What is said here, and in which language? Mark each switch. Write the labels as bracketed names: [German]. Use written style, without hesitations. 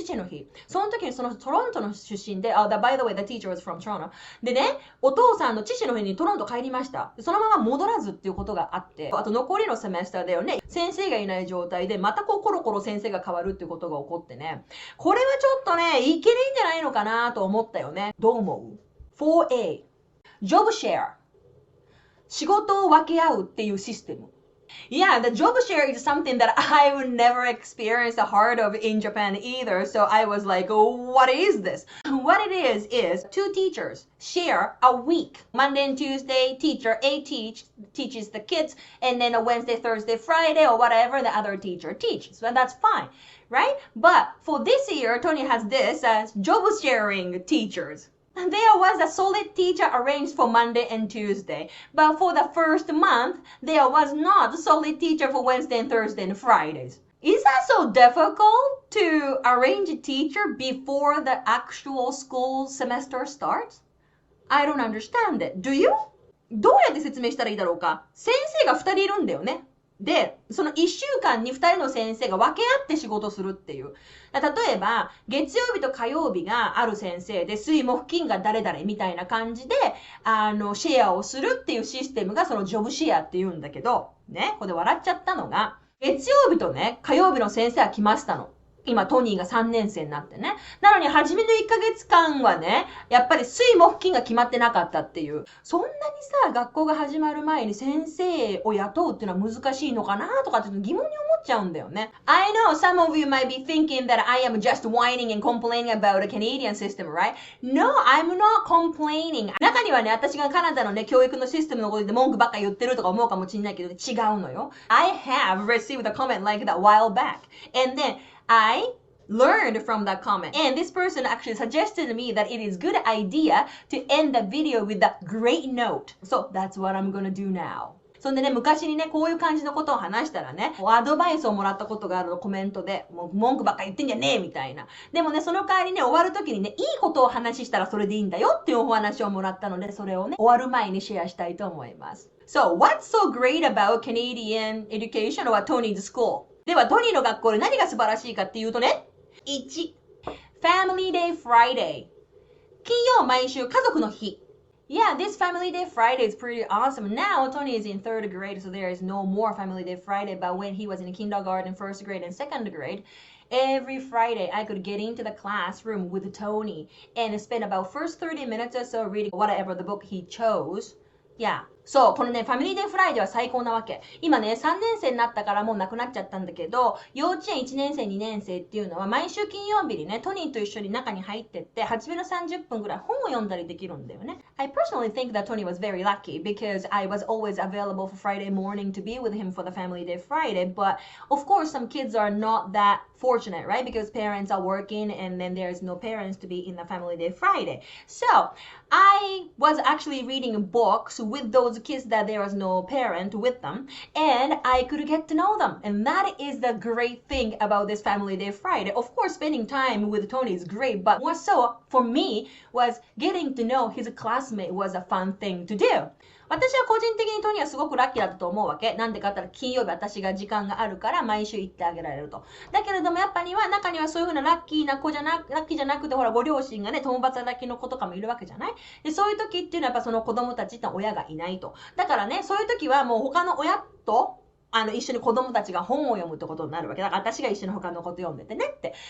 [Japanese] 父の日。その時にそのトロントの出身で、 [English] by the way, the teacher was from Toronto. [Japanese] でね、お父さんの父の日にトロント帰りました。そのまま戻らずっていうことがあって、あと残りのセメスターだよね、先生がいない状態で、またこうコロコロ先生が変わるっていうことが起こってね、これはちょっとね、いけないんじゃないのかなと思ったよね。どう思う？ 4A Job Share 仕事を分け合うっていうシステム。 [English] Yeah, the job share is something that I would never experience the heart of in Japan either. So I was like, oh, what is this? What it is 2 teachers share a week. Monday and Tuesday, teacher A teaches the kids, and then a Wednesday, Thursday, Friday, or whatever the other teacher teaches. So that's fine, right? But for this year, Tony has this as job sharing teachers.There was a solid teacher arranged for Monday and Tuesday, but for the first month, there was not a solid teacher for Wednesday and Thursday and Fridays. Is that so difficult to arrange a teacher before the actual school semester starts? I don't understand it. Do you? [Japanese] どうやって説明したらいいだろうか？先生が2人いるんだよね。で、その1週間に2人の先生が分け合って仕事するっていう。例えば、月曜日と火曜日がある先生で、水木金が誰々みたいな感じで、シェアをするっていうシステムがそのジョブシェアっていうんだけど、ね、ここで笑っちゃったのが、月曜日とね、火曜日の先生は来ましたの。今、トニーが3年生になってね。なのに、初めの1ヶ月間はね、やっぱり水木金が決まってなかったっていう。そんなにさ、学校が始まる前に先生を雇うっていうのは難しいのかなとかって疑問に思っちゃうんだよね。 [English] I know some of you might be thinking that I am just whining and complaining about a Canadian system, right? No, I'm not complaining. [Japanese] 中にはね、私がカナダのね、教育のシステムのことで文句ばっか言ってるとか思うかもしれないけど、違うのよ。 [English] I have received a comment like that a while back. And then, I learned from that comment. And this person actually suggested to me that it is a good idea to end the video with a great note. So that's what I'm gonna do now. [Japanese] そんでね、昔にね、こういう感じのことを話したらね、アドバイスをもらったことがあるの、コメントで、もう文句ばっか言ってんじゃねえみたいな。でもね、その代わりね、終わる時にね、いいことを話したらそれでいいんだよっていうお話をもらったので、それをね、終わる前にシェアしたいと思います。 [English] So, what's so great about Canadian education or Tony's school? [Japanese] では、トニーの学校で何が素晴らしいかっていうとね、1. [English] Family Day Friday. [Japanese] 金曜毎週家族の日。 [English] Yeah, this Family Day Friday is pretty awesome. Now, Tony is in 3rd grade, so there is no more Family Day Friday. But when he was in kindergarten, 1st grade, and 2nd grade, every Friday I could get into the classroom with Tony and spend about first 30 minutes or so reading whatever the book he chose.Yeah. [Japanese] そう、このね、ファミリーデーフライデーは最高なわけ。今ね、3年生になったからもうなくなっちゃったんだけど、幼稚園1年生、2年生っていうのは毎週金曜日にね、トニーと一緒に中に入ってって、初めの30分ぐらい本を読んだりできるんだよね。 [English] I personally think that Tony was very lucky because I was always available for Friday morning to be with him for the family day Friday, but of course some kids are not that fortunate, right? Because parents are working and then there's no parents to be in the family day Friday. So, I was actually reading books with those kids that there was no parent with them and I could get to know them. And that is the great thing about this family day Friday. Of course, spending time with Tony is great, but more so for me was getting to know his classmate was a fun thing to do. [Japanese] 私は個人的にトニーはすごくラッキーだったと思うわけ。なんでかって言ったら金曜日私が時間があるから毎週行ってあげられると。だけれどもやっぱり中にはそういうふうなラッキーな子じゃなくてほらご両親がね、共働きの子とかもいるわけじゃない？で、そういう時っていうのはやっぱその子供たちって親がいないと。だからね、そういう時はもう他の親と一緒に子供たちが本を読むってことになるわけ。だから私が一緒に他のこと読んでてねって。